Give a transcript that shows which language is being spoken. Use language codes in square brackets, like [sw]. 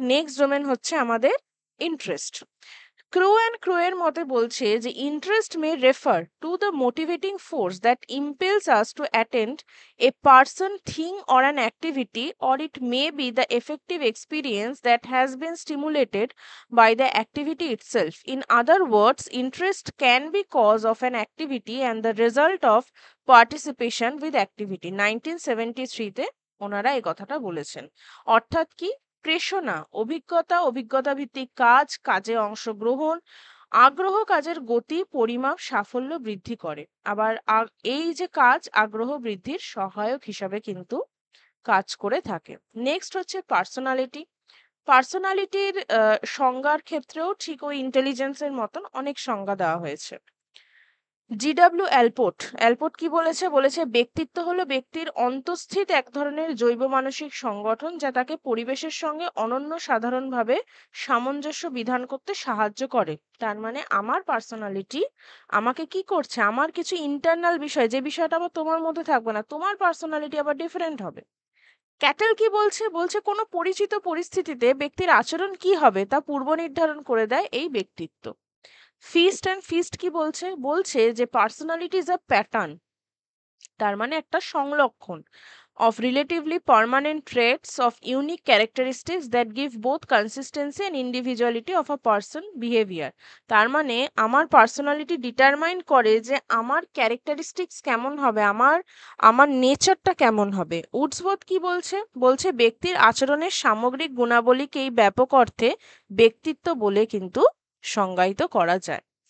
[en] next domain [bn] হচ্ছে আমাদের [en] Interest. Crow [bn] এর মতে বলছে যে [en] Interest may refer to the motivating force that impels us to attend a person, thing or an activity, or it may be the effective experience that has been stimulated by the activity itself. In other words, interest can be cause of an activity and the result of participation with activity. [bn] 1973-তে ওনারা এই কথাটা বলেছেন। অর্থাৎ কি, প্রেষণা, অভিজ্ঞতা, অভিজ্ঞতা ভিত্তিক কাজ, কাজে অংশগ্রহণ, আগ্রহ কাজের গতি, পরিমাপ, সাফল্য বৃদ্ধি করে। আবার এই যে কাজ আগ্রহ বৃদ্ধির সহায়ক হিসাবে কিন্তু কাজ করে থাকে। নেক্সট হচ্ছে পার্সোনালিটি। পার্সোনালিটির সংজ্ঞার ক্ষেত্রেও ঠিক ওই ইন্টেলিজেন্সের মতন অনেক সংজ্ঞা দেওয়া হয়েছে। জিডব্লিউ অ্যালপোর্ট কি বলেছে? বলেছে ব্যক্তিত্ব হলো ব্যক্তির অন্তঃস্থিত এক ধরনের জৈব মানসিক সংগঠন যা তাকে পরিবেশের সঙ্গে অনন্য সাধারণভাবে সামঞ্জস্য বিধান করতে সাহায্য করে। তার মানে আমার পার্সোনালিটি আমাকে কি করছে, আমার কিছু ইন্টারনাল বিষয়, যে বিষয়টা আবার তোমার মধ্যে থাকবে না, তোমার পার্সোনালিটি আবার ডিফারেন্ট হবে। ক্যাটেল কি বলছে? বলছে কোনো পরিচিত পরিস্থিতিতে ব্যক্তির আচরণ কি হবে তা পূর্ব নির্ধারণ করে দেয় এই ব্যক্তিত্ব। ফিস্ট কি বলছে? বলছে যে [en] personality is a pattern, [bn] তার মানে একটা সংলক্ষণ [en] of relatively permanent traits of unique characteristics that give both consistency and individuality of a person behavior. [bn] তার মানে আমার পার্সোনালিটি ডিটারমাইন করে যে আমার ক্যারেক্টারিস্টিক্স কেমন হবে, আমার আমার নেচারটা কেমন হবে। উডসওয়ার্থ কি বলছে? বলছে ব্যক্তির আচরণের সামগ্রিক গুণাবলীকেই ব্যাপক অর্থে ব্যক্তিত্ব বলে কিন্তু সংজ্ঞায়িত করা যায়।